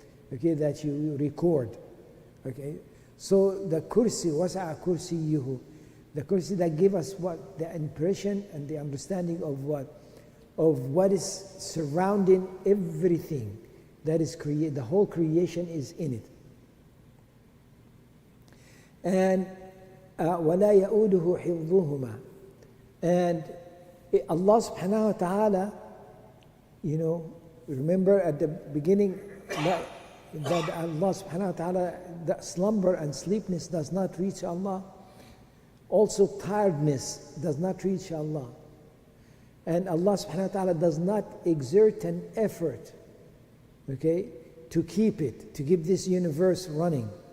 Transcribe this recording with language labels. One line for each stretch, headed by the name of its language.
English: Okay, that you record. Okay, so the kursi, wasa'a kursiyuhu, the kursi that give us what the impression and the understanding of what is surrounding everything that is created. The whole creation is in it. And
Arabic: وَلَا يَؤُودُهُ حِفْظُهُمَا.
English: And Allah subhanahu wa ta'ala, remember at the beginning that Allah subhanahu wa ta'ala, that slumber and sleepiness does not reach Allah. Also tiredness does not reach Allah. And Allah subhanahu wa ta'ala does not exert an effort, okay, to keep this universe running.